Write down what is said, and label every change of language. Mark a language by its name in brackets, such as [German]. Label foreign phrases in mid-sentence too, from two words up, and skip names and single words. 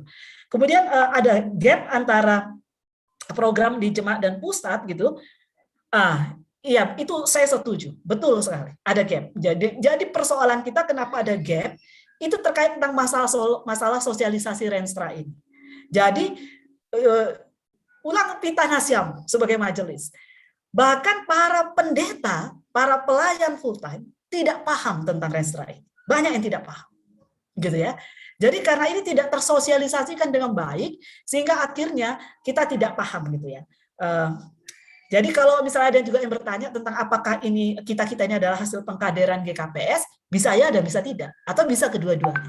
[Indonesian] Kemudian ada gap antara program di jemaat dan pusat gitu. Iya, itu saya setuju, betul sekali. Ada gap. Jadi persoalan kita kenapa ada gap itu terkait tentang masalah sosialisasi Renstra ini. Jadi [Batak Simalungun] ulang pita Nasyam [Indonesian] sebagai majelis. Bahkan para pendeta, para pelayan full time tidak paham tentang Renstra ini. Banyak yang tidak paham. Gitu ya. Jadi karena ini tidak tersosialisasikan dengan baik sehingga akhirnya kita tidak paham gitu ya. Jadi kalau misalnya ada juga yang bertanya tentang apakah ini kita ini adalah hasil pengkaderan GKPS, bisa ya dan bisa tidak, atau bisa kedua-duanya.